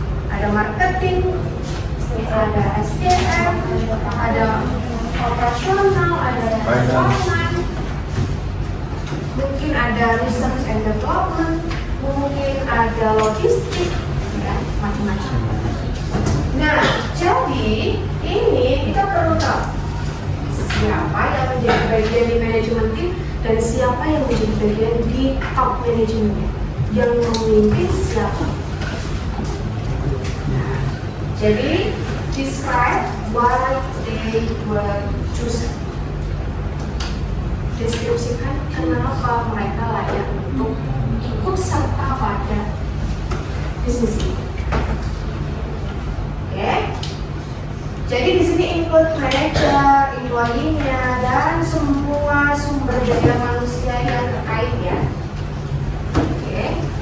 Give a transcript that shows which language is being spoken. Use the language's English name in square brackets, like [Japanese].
[Indonesian] Ada marketing, ada SDM, ada operasional, ada development, mungkin ada research and development, mungkin ada logistik, ya, macam-macam. Nah, jadi ini kita perlu tahu siapa yang menjadi bagian di manajemen tim dan siapa yang menjadi bagian di top manajemennya, yang memimpin siapa. Nah, jadi [English] describe why they were chosen. [Indonesian] Deskripsikan kenapa mereka layak untuk ikut serta pada bisnis ini. Oke? Jadi di sini [English] include manager, employee- [Indonesian] nya, dan semua sumber daya manusia yang terkait ya. Oke?